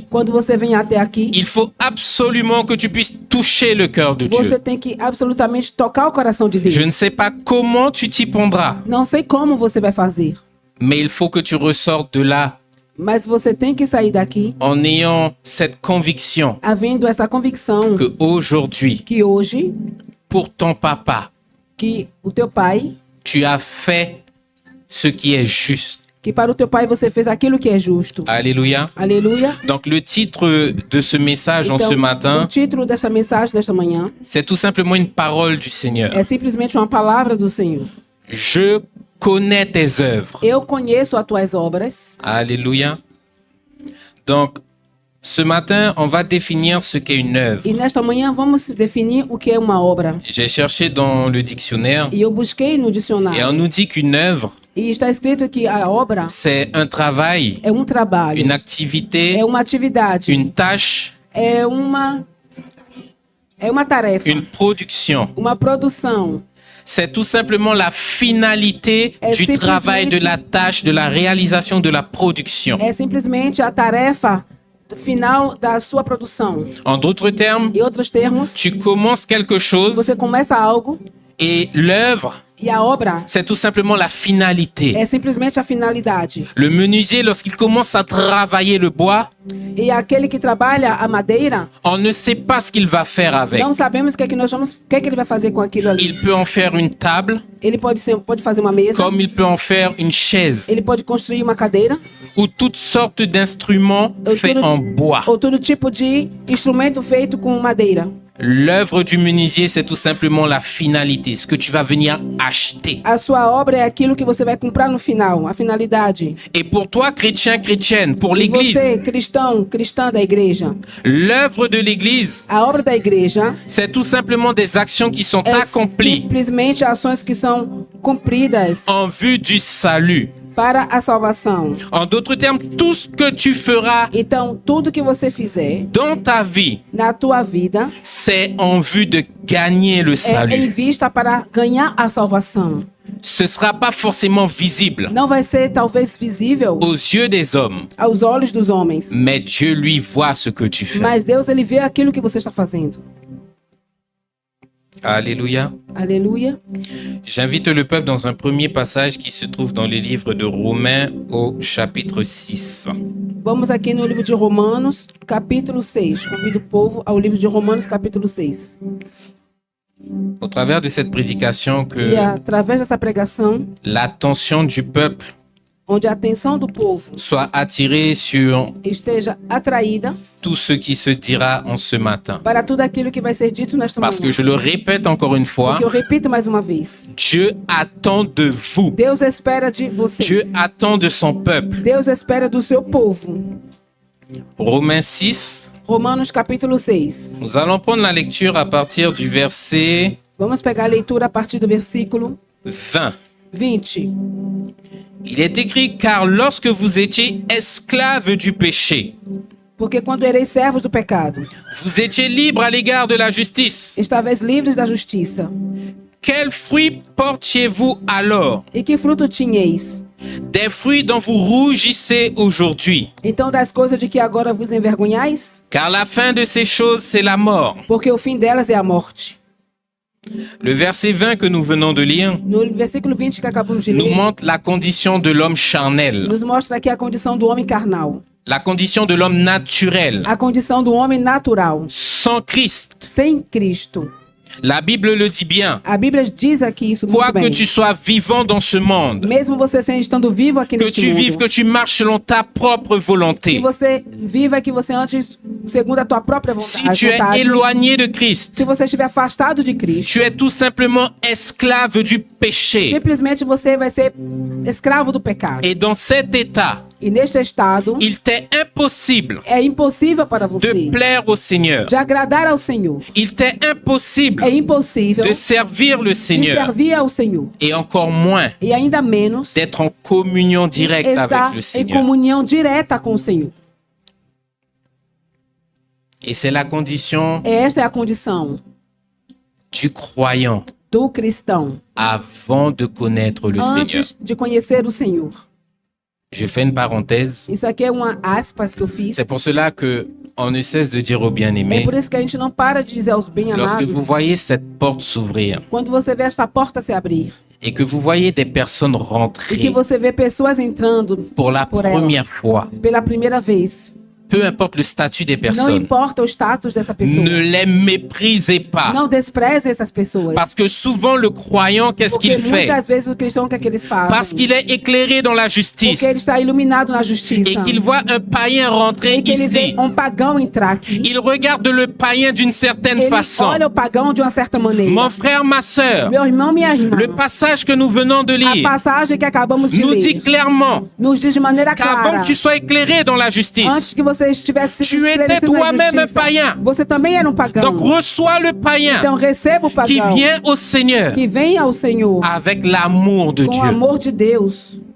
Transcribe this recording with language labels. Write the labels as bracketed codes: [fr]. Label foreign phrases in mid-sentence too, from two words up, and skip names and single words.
[pt] Quando você vem até aqui, [fr] il faut absolument que tu puisses toucher le cœur de [pt] você [fr] Dieu. [pt] tem que absolutamente tocar o coração de Deus. [fr] Je ne sais pas comment tu t'y prendras, [pt] Não sei como você vai fazer, [fr] mais il faut que tu ressortes de là [pt] mas você tem que sair daqui [fr] en ayant cette conviction [pt] havendo essa convicção [fr] que aujourd'hui, [pt] que hoje, [fr] pour ton papa, [pt] que o teu pai, [fr] tu as fait ce qui est juste. [pt] que para o teu pai você fez aquilo que é justo. [fr] Alléluia. [pt] Aleluia. [fr] Donc le titre de ce message en ce [pt] Então, o [fr] matin, [pt] título dessa mensagem desta manhã [fr] c'est tout simplement une parole du Seigneur. [pt] é simplesmente uma palavra do Senhor. [fr] Je connais tes œuvres. [pt] Eu conheço as tuas obras. [fr] Alléluia. Donc, ce matin, on va définir ce qu'est une œuvre. [pt] E nesta manhã vamos definir o que é uma obra. [fr] J'ai cherché dans le dictionnaire [pt] E eu busquei no [fr] et [pt] dicionário. [fr] on nous dit qu'une œuvre, [pt] E está escrito que a obra [fr] c'est un travail, [pt] é um trabalho, [fr] une activité, [pt] é uma atividade, [fr] une tâche, [pt] é uma tarefa, [fr] une production. [pt] uma produção. [fr] C'est tout simplement la finalité Et du [pt] simplesmente- [fr] travail, de la tâche, de la réalisation, de la production. [pt] É simplesmente a tarefa final da sua produção. [fr] En d'autres termes, [pt] Em outros termos, [fr] tu commences quelque chose [pt] você começa algo [fr] et l'œuvre, [pt] e a obra [fr] c'est tout simplement la finalité. [pt] é simplesmente a finalidade. [fr] Le menuisier, lorsqu'il commence à travailler le bois, [pt] E aquele que trabalha a madeira, [fr] on ne sait pas ce qu'il va faire avec. [pt] não sabemos o que é que nós vamos, o que é que ele vai fazer com aquilo ali. [fr] Il peut en faire une table, [pt] Ele pode fazer uma mesa, [fr] comme il peut en faire une chaise, [pt] ele pode construir uma cadeira, [fr] ou toutes sortes d'instruments faits en bois. [pt] ou todo tipo de instrumento feito com madeira. [fr] L'œuvre du menuisier, c'est tout simplement la finalité, ce que tu vas venir acheter. [pt] A sua obra é aquilo que você vai comprar no final, a finalidade. [fr] Et pour toi, chrétien, chrétienne, pour [pt] E [fr] l'Église, [pt] você, cristão, cristã da igreja, [fr] l'œuvre de l'Église, [pt] a obra da igreja [fr] c'est tout simplement des actions qui sont [pt] é [fr] accomplies [pt] simplesmente ações que são cumpridas [fr] en vue du salut. [pt] para a salvação. [fr] En d'autres termes, tout ce que tu feras [pt] Então, tudo que você fizer [fr] dans ta vie, [pt] na tua vida [fr] c'est en vue de gagner le [pt] é em [fr] salut. [pt] vista para ganhar a salvação. [fr] Ce ne sera pas forcément visible [pt] Não vai ser talvez visível [fr] aux yeux des hommes, [pt] aos olhos dos homens, [fr] mais Dieu, lui, voit ce que tu fais. [pt] mas Deus ele vê aquilo que você está fazendo. [fr] Alléluia. [pt] Aleluia. [fr] J'invite le peuple dans un premier passage qui se trouve dans le livre de Romains au chapitre 6. [pt] Vamos aqui no livro de Romanos, capítulo 6. Convido o povo ao livro de Romanos, capítulo 6. [fr] Au travers de cette prédication, [pt] E que através dessa pregação, [fr] l'attention du peuple [pt] onde a atenção do povo [fr] soit attirée sur [pt] esteja atraída [fr] tout ce qui se dira en ce matin. [pt] para tudo aquilo que vai ser dito nesta [fr] Parce que [pt] manhã. [fr] je le répète encore une fois, [pt] Porque eu repito mais uma vez. [fr] Dieu attend de vous. [pt] Deus espera de vocês. [fr] Dieu attend de son peuple. [pt] Deus espera do seu povo. [fr] Romains 6, [pt] Romanos capítulo 6. [fr] nous allons prendre la lecture à partir du verset [pt] Vamos pegar a leitura a partir do versículo 20. 20. [fr] Il est écrit, car lorsque vous étiez esclaves du péché, [pt] Porque quando ereis servos do pecado, [fr] vous étiez libres à l'égard de la justice. [pt] estáveis livres da justiça. [fr] Quels fruits portiez-vous alors? [pt] E que fruto tinheis? [fr] Des fruits dont vous rougissez aujourd'hui. [pt] Então das coisas de que agora vos envergonhais? [fr] Car la fin de ces choses, c'est la mort. [pt] Porque o fim delas é a morte. [fr] Le verset 20 que nous venons de lire [pt] No versículo 20 que acabamos de [fr] nous [pt] ler, [fr] montre la condition de l'homme charnel, [pt] nos mostra aqui a condição do homem carnal. [fr] la condition de l'homme naturel, [pt] A condição do homem natural, [fr] sans Christ. [pt] sem Cristo. [fr] La Bible le dit bien. [pt] A Bíblia diz aqui isso muito [fr] Quoi que [pt] bem. [fr] tu sois vivant dans ce monde, [pt] Mesmo você estando vivo aqui [fr] que [pt] neste [fr] tu vives, [pt] mundo, [fr] que tu marches selon ta propre [pt] que [fr] volonté, [pt] você viva, que você ande segundo a tua própria [fr] si [pt] vontade. [fr] tu es éloigné de Christ, [pt] Se você estiver afastado de Cristo, [fr] tu es tout simplement esclave du péché. [pt] simplesmente você vai ser escravo do pecado. [fr] Et dans cet état, [pt] E neste estado, [fr] il t'est impossible [pt] é impossível para [fr] de [pt] você [fr] plaire au Seigneur. [pt] de agradar ao Senhor. [fr] Il t'est impossible [pt] É impossível [fr] de servir le [pt] de [fr] Seigneur [pt] servir ao Senhor. [fr] et encore moins [pt] E ainda menos [fr] d'être en communion directe [pt] estar [fr] avec le [pt] em [fr] Seigneur. [pt] comunhão direta com o Senhor. [fr] Et c'est la condition [pt] Esta é a condição [fr] du croyant [pt] do cristão [fr] avant de connaître le Seigneur. [pt] antes de conhecer o Senhor. [fr] Je fais une parenthèse. [pt] Isso aqui é uma aspas que eu fiz. [fr] C'est pour cela que on ne cesse de dire aux [pt] É [fr] bien-aimés, [pt] por isso que a gente não para de dizer aos [fr] lorsque [pt] bem-amados, [fr] vous voyez cette porte s'ouvrir [pt] quando você vê esta porta se abrir [fr] et que vous voyez des personnes [pt] e que [fr] rentrer [pt] você vê pessoas entrando [fr] pour la [pt] por ela [fr] première fois, [pt] pela primeira vez, [fr] peu importe le statut des [pt] não [fr] personnes, [pt] importa o status dessa pessoa. [fr] ne les méprisez pas. [pt] Não despreze essas pessoas. [fr] Parce que souvent le croyant, qu'est-ce [pt] Porque [fr] qu'il fait? [pt] muitas vezes o cristão, o que é que eles fazem? [fr] Parce qu'il est éclairé dans la justice [pt] Porque ele está iluminado na [fr] et [pt] justiça. [fr] qu'il voit un païen rentrer [pt] E que ele vê [fr] ici. [pt] um pagão entrar aqui. [fr] Il regarde le païen d'une certaine [pt] Ele [fr] façon. [pt] olha o pagão de uma certa maneira. [fr] Mon frère, ma sœur, [pt] Meu irmão, minha irmã, [fr] le passage que nous venons de [pt] a [fr] lire [pt] passagem que acabamos de [fr] nous dit [pt] ler [fr] clairement [pt] nos diz de maneira [fr] qu'avant [pt] clara, [fr] que tu sois éclairé dans la [pt] antes [fr] justice, [pt] que você estivesse [fr] tu étais [pt] esclarecido na [fr] toi-même un [pt] justiça, [fr] païen. [pt] você também era um pagão. [fr] Donc reçois le païen [pt] Então receba o [fr] qui [pt] pagão [fr] vient au Seigneur [pt] que vem ao Senhor [fr] avec l'amour de [pt] com o [fr] Dieu. [pt] amor de Deus.